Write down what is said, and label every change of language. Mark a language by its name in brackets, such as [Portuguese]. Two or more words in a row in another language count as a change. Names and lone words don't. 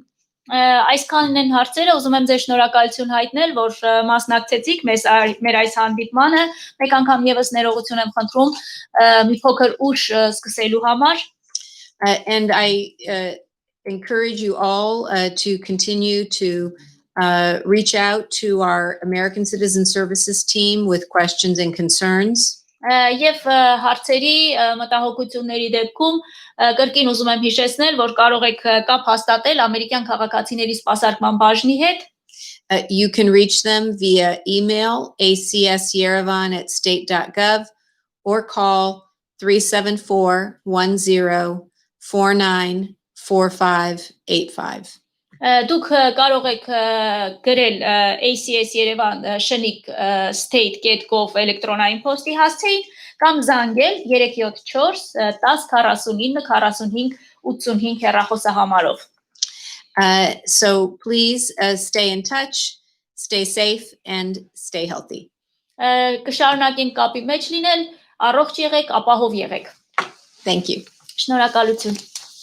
[Armenian] Այսքանն են հարցերը, ուզում եմ ձեզ շնորհակալություն հայտնել, որ մասնակցեցիք մեր այս հանդիպմանը, մեկ անգամ եւս ներողություն եմ խնդրում մի փոքր ուշ սկսելու համար. [English] And I encourage you all to continue to reach out to our American Citizen Services team with questions and concerns. [Armenian] Եվ հարցերի մտահոգությունների դեպքում կրկին ուզում եմ հիշեցնել, որ կարող եք կապ հաստատել ամերիկյան քաղաքացիների սպասարկման բաժնի հետ. [English] You can reach them via email acsyerevan@state.gov or call 374-1049-4585. [Armenian] Դուք կարող եք գրել ACS Yerevan շնիկ state.gov էլեկտրոնային փոստի հասցեին կամ զանգել 374 10 49 45 85 հեռախոսահամարով. [English] So please stay in touch, stay safe and stay healthy. [Armenian] Կշարունակենք կապի մեջ լինել, առողջ եղեք, ապահով եղեք. [English] Thank you. [Armenian] Շնորհակալություն.